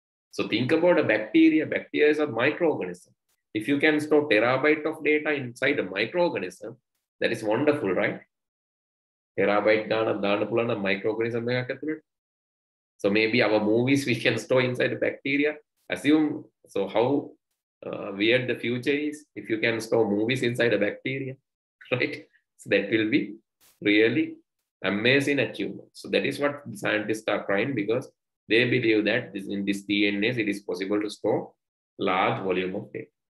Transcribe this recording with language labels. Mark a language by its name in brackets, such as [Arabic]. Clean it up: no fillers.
[English] So think about a bacteria. Bacteria is a microorganism. If you can store terabyte of data inside a microorganism, that is wonderful, right? [Sinhala] Terabyte දාන්න පුළුවන් නම් microorganism එකක් ඇතුළට. [English] So maybe our movies we can store inside a bacteria. Assume so how weird the future is if you can store movies inside a bacteria, right? So that will be really amazing achievement. So that is what scientists are trying, because they believe that in this DNA, it is possible to store large volume of data.